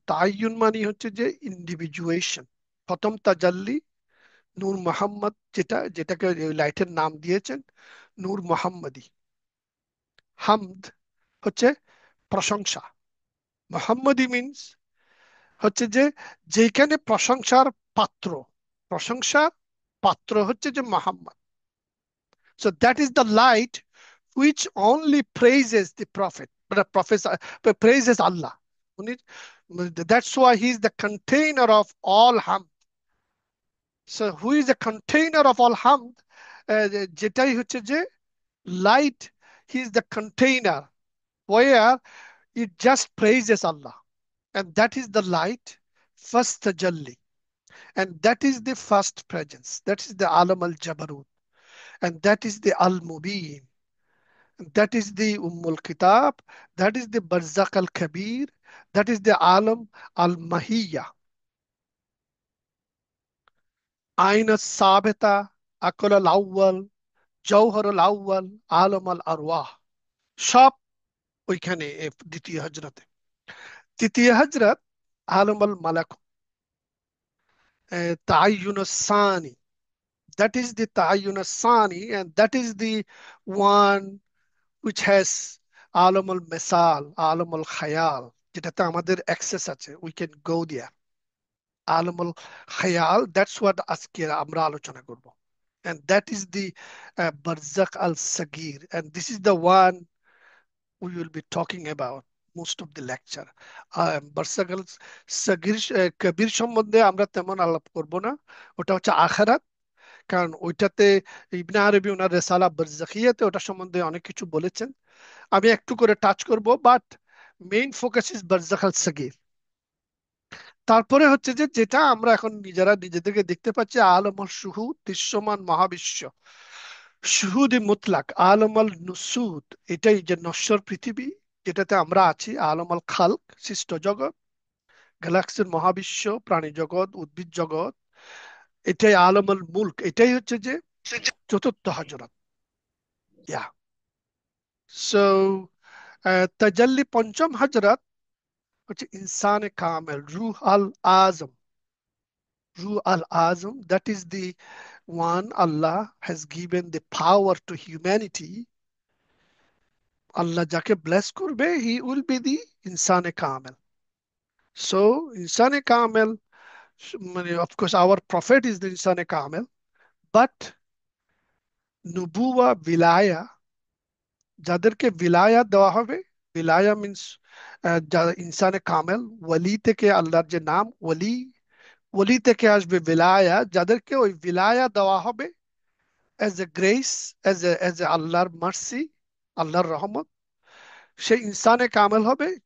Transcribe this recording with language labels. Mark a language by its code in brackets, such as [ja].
[bn] তাইয়ুন মানে হচ্ছে যে ইন্ডিভিজুয়েশন। প্রথম তাজাল্লি নূর মোহাম্মদ, যেটাকে ওই লাইটের নাম দিয়েছেন নূর মোহাম্মদী। হামদ হচ্ছে প্রশংসা, মোহাম্মদী মিন্স হচ্ছে যে যেখানে প্রশংসার পাত্র, প্রশংসার পাত্র হচ্ছে যে Mohammad. [en] So that is the light which only praises the prophet, but the prophet praises Allah. উনি- That's why he is the container of all hamd. So who is the container of all hamd? [bn] যেটাই হচ্ছে যে [en] light, he is the container where it just praises Allah. And that is the light, first tajalli. And that is the first presence. That is the alam al jabarut. And that is the al mubin. That is the ummul kitab. That is the barzak al kabir. That is the alam al mahiyya. [ar] Ain al sabita, akal al awwal, jawhar al awwal, alam al arwah. [bn] সব ওইখানে দ্বিতীয় হজরতে। তৃতীয় হজরত আলম আল মালাক, তাইয়ুন Sunny, [en] That is the Ta'ayyun Sani, and that is the one which has Alam al Misal, Alam al Khayal, [bn] যেটাতে আমাদের access আছে, [en] we can go there. [bn] Alam al Khayal, [en] that's what [bn] আজকে আমরা আলোচনা করব. [en] And that is the Barzakh al Sagir, and this is the one we will be talking about most of the lecture. [bn] Barzakh al Sagir, কবির সম্বন্ধে আমরা তেমন আলাপ করব না, ওটা হচ্ছে আখিরাত। কারণ ওইটাতে ইবনে আরবি ওনার রেসালা বারজাখিয়াতে ওটা সম্বন্ধে অনেক কিছু বলেছেন, আমি একটু করে টাচ করব, [en] but main focus is [bn] বারজাখ আল সগীর। তারপরে হচ্ছে যে যেটা আমরা এখন নিজেরা নিজেদেরকে দেখতে পাচ্ছি, আলমল শুহুদ, দৃশ্যমান মহাবিশ্ব, শুহুদি মুতলাক, আলমল নুসুদ, এটাই যে নশ্বর পৃথিবী যেটাতে আমরা আছি, আলমল খালক, সৃষ্ট জগৎ, গ্যালাক্সির মহাবিশ্ব, প্রাণী জগৎ, উদ্ভিদ জগৎ, এটাই আলমল মুলক, এটাই হচ্ছে যে চতুর্থ হজরত। ইয়া, সো তাজাল্লি পঞ্চম হজরত হচ্ছে ইনসানে কামেল, রুহ আল আজম। [en] Ruh al Azam, that is the one Allah has given the power to humanity. Allah [bn] যাকে [en] bless করবে, he will be the ইনসানে কামেল। [bn] So ইনসানে কামেল, মানে [en] of course our prophet is the [bn] ইনসানে Kamel, but নুবুয়া বিলায়া, যাদেরকে বিলায়া দেওয়া হবে, বিলায়া মিন্স যারা ইনসানে কামেল, ওয়ালি থেকে আল্লাহর যে নাম ওয়ালি, ওলি থেকে আসবে বিলায়া, যাদেরকে ওই বিলায়া দেওয়া হবে [en] as a grace, as a [bn] আল্লাহর মার্সি, আল্লাহর রহমত, সে ইনসানে কামেল হবে।